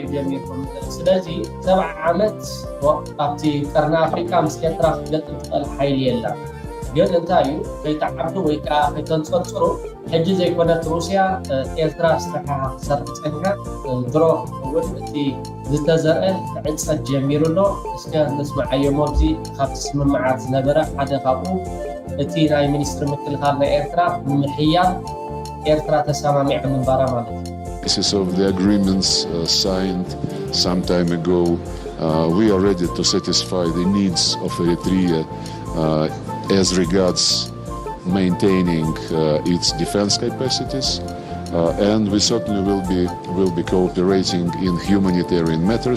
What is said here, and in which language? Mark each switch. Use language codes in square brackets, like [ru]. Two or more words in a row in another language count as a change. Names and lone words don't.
[ti] ጀሚርኩም ስለዚ 70 ዓመት ኣብቲ ቀርኒ ኣፍሪቃ ምስ ኤርትራ ክትገጥም ትኽእል ሓይሊ የላ ግን እንታይ እዩ ከይተዓብዱ ወይ ከዓ ከይተንፀርፅሩ ሕጂ ዘይኮነት ሩስያ ኤርትራ ዝተሓሓ ክሰርሕ ፀኒሓ ድሮ እውን እቲ ዝተዘርአ ክዕፀድ ጀሚሩ ኣሎ እስከ ንስማዓዮ ሞብዚ ካብቲ ስምምዓት ዝነበረ ሓደ ካብኡ እቲ ናይ ሚኒስትሪ ምክልኻል ናይ ኤርትራ ንምሕያል ኤርትራ ተሰማሚዐ ምንባራ ማለት እዩ [en] of the agreements signed some time ago, we are ready to satisfy the needs of Eritrea as regards maintaining its defense capacities, And we certainly will be cooperating in humanitarian matters.